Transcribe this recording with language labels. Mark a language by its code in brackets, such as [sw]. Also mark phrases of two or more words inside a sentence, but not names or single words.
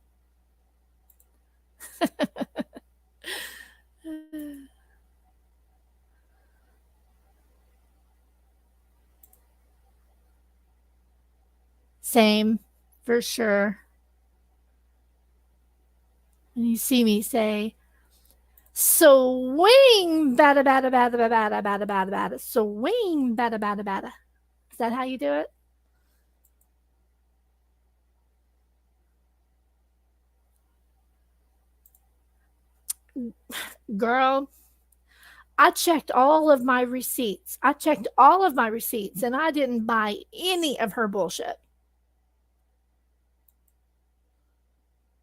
[en] Same, for sure. And you see me say, swing, bada, bada, bada, bada, bada, bada, bada, swing, bada, bada, bada. Is that how you do it? Girl, I checked all of my receipts. And I didn't buy any of her bullshit.